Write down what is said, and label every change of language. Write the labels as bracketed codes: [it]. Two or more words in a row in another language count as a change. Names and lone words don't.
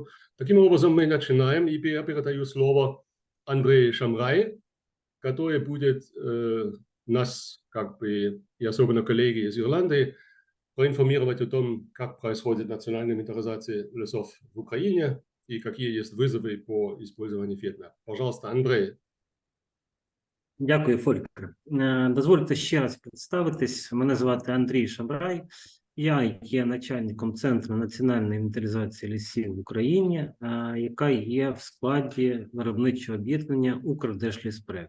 [ru] Таким образом, мы начинаем, и я передаю слово Андрею Шамрай, который будет нас, и особенно коллеги из Ирландии, проинформировать о том, как происходит национальная инвентаризация лесов в Украине и какие есть вызовы по использованию Field Map. Пожалуйста, Андрей. [uk] Дякую, Фолькер. Дозвольте ще раз представитись. Мене звати Андрій Шамрай. Я є начальником Центру національної інвентаризації лісів в Україні, яка є в складі виробничого об'єднання «Укрдержліспроект».